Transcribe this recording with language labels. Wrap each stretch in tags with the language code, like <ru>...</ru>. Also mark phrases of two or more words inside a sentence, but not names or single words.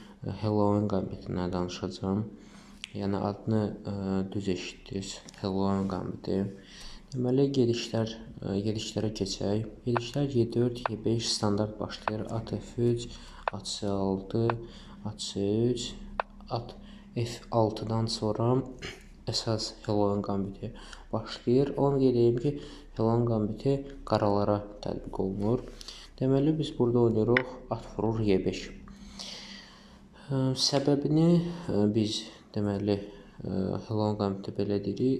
<az>Helloin qambitindən danışacağım. Yəni adını düz eşitdiniz, Helloin qambiti. Deməli gedişlərə keçək. Gedişlər Y4, Y5 standart başlayır. At F3, at C6, at C3, at F6-dan sonra əsas Helloin qambiti başlayır. Onu qeyd edeyim ki, Helloin qambiti qaralara tətbiq olunur. Deməli biz burada oynayırıq at vurur Y5. Səbəbini biz deməli Helloin qambiti belə deyirik.</az>